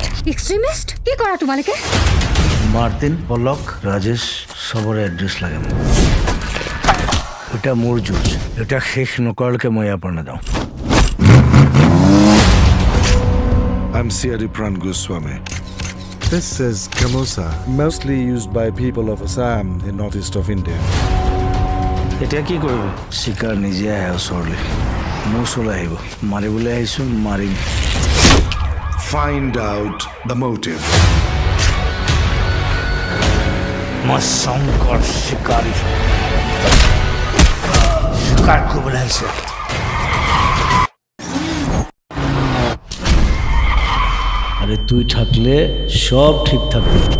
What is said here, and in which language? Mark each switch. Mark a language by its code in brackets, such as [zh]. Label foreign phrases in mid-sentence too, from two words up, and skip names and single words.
[as] এক্সট্ৰিমিষ্ট কি কৰা তোমালোকে? মাৰ্টিন, পলক, ৰাজেশ সবৰে এড্ৰেছ লাগে মোক। এটা মোৰ যুঁজ, এটা শেষ নকৰালৈকে মই ইয়াৰ পৰা নাযাওঁ। [en] I'm Siaripran Goswami. This is Gamusa, mostly used by people of Assam in northeast of India. [as] এতিয়া কি কৰিব? চিকাৰ নিজে আহে ওচৰলৈ, মোৰ ওচৰলৈ আহিব। মাৰিবলৈ আহিছোঁ, মাৰিম। [en] Find out the motive. [as] মই শংকৰ চিকাৰী, চিকাৰ কৰিবলৈ আহিছে। [bn] আরে তুই থাকলে সব ঠিক থাকবে।